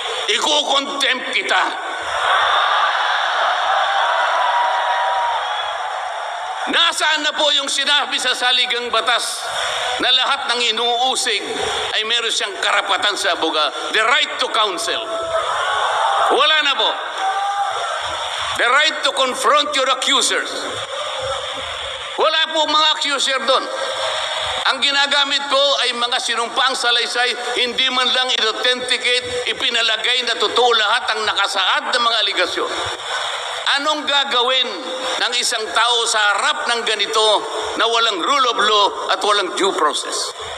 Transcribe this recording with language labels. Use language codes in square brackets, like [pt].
[tl] Iko-contempt kita. Nasaan na po yung sinabi sa saligang batas na lahat ng inuusig ay meron siyang karapatan sa abogado? [en] The right to counsel. [tl] Wala na po. [en] The right to confront your accusers. [tl] Wala po mga accuser doon. Ang ginagamit ko ay mga sinumpaang salaysay, hindi man lang i-authenticate, ipinalagay na totoo lahat ang nakasaad ng mga aligasyon. Anong gagawin ng isang tao sa harap ng ganito na walang rule of law at walang due process?